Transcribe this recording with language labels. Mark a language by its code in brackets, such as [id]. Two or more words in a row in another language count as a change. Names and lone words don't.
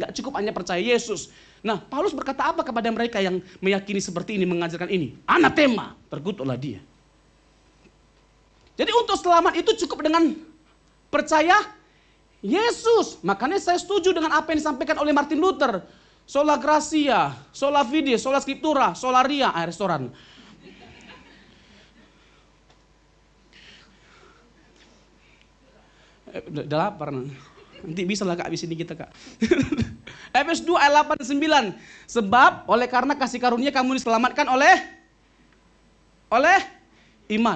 [id] Nggak cukup hanya percaya Yesus. Nah, Paulus berkata apa kepada mereka yang meyakini seperti ini, mengajarkan ini? Anatema, terkutuklah dia. Jadi untuk selamat itu cukup dengan percaya Yesus. Makanya saya setuju dengan apa yang disampaikan oleh Martin Luther. [la] Sola Gratia, sola fide, sola scriptura, sola ria, restoran. [id] Udah lapar. Nanti bisa lah Kak, habis ini kita Kak. Efesus 2 ayat 8 9. Sebab oleh karena kasih karunia kamu diselamatkan oleh iman.